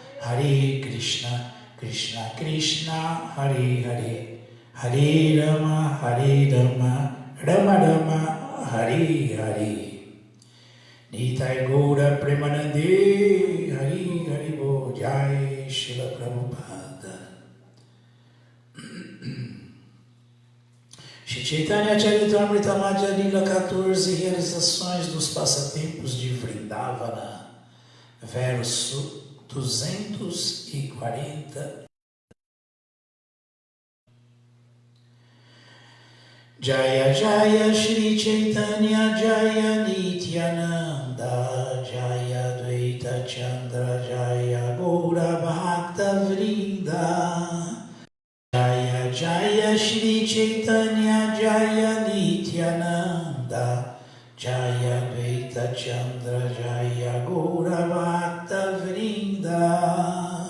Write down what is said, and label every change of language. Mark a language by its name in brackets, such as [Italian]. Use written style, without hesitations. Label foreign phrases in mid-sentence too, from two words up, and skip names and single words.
[Sanskrit] हरे कृष्ण, कृष्ण कृष्ण, हरे हरे, हरे राम, राम राम, हरे हरे. [Bangla] নিতাই গৌর প্রেমানন্দে, হরে হরে বো, জয় শ্রীল প্রভুপাদ. [Portuguese] Shri Chaitanya Charitamrita Madhya Lila 14, realizações dos passatempos de Vrindavana, verso 240. [Bangla] জয় জয় শ্রী চৈতন্য জয় নিত্যানন্দ জয় দ্বৈত চন্দ্র জয় গৌর ভক্ত বৃন্দ জয় জয় শ্রী চৈতন্য জয় নিত্যানন্দ জয় দ্বৈত চন্দ্র জয় গৌর ভক্ত বৃন্দ.